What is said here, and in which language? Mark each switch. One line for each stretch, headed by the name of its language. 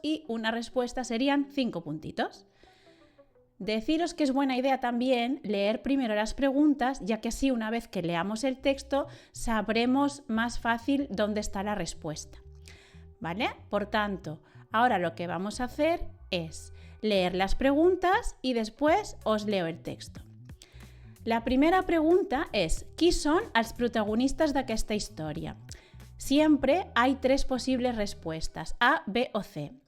Spanish: Y una respuesta serían 5 puntitos. Deciros que es buena idea también leer primero las preguntas, ya que así una vez que leamos el texto sabremos más fácil dónde está la respuesta. ¿Vale? Por tanto, ahora lo que vamos a hacer es leer las preguntas y después os leo el texto.
Catalan: La primera pregunta es: ¿qui són els protagonistes d'aquesta història?
Spanish: Siempre hay 3 posibles respuestas, A, B o C.